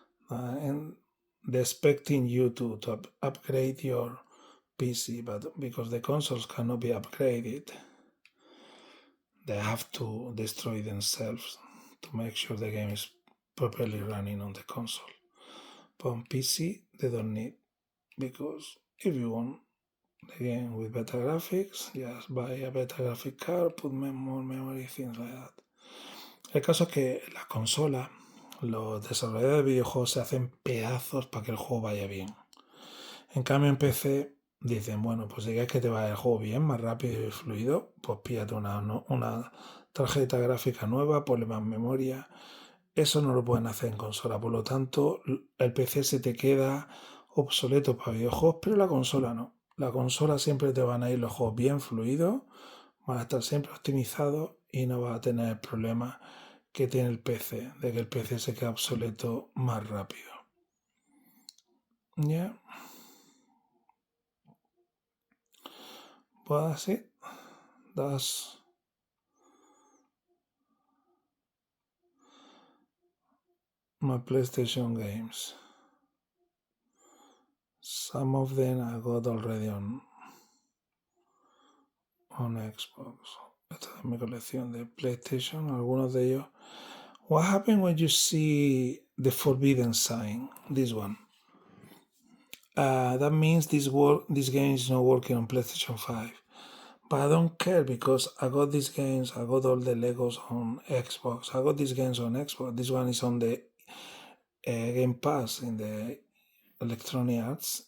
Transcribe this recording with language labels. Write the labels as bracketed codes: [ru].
[en] And they're expecting you to upgrade your PC, but because the consoles cannot be upgraded, they have to destroy themselves to make sure the game is properly running on the console. But on PC, they don't need, because if you want the game with better graphics, just buy a better graphic card, put more memory, things like that. [es] El caso es que las consolas, los desarrolladores de videojuegos se hacen pedazos para que el juego vaya bien. En cambio en PC dicen, bueno, pues si quieres que te vaya el juego bien, más rápido y fluido, pues píllate una tarjeta gráfica nueva, ponle más memoria. Eso no lo pueden hacer en consola, por lo tanto el PC se te queda obsoleto para videojuegos, pero la consola no. La consola siempre te van a ir los juegos bien fluidos, van a estar siempre optimizados y no vas a tener el problema que tiene el PC, de que el PC se queda obsoleto más rápido. [en] Yeah. Well, that's it. That's my PlayStation games. Some of them I got already on Xbox. [es] Esta es mi colección de PlayStation, algunos de ellos. [en] What happens when you see the forbidden sign? This one. That means this game is not working on PlayStation 5. But I don't care, because I got these games, I got all the Legos on Xbox. I got these games on Xbox. This one is on the Game Pass in the Electronic Arts.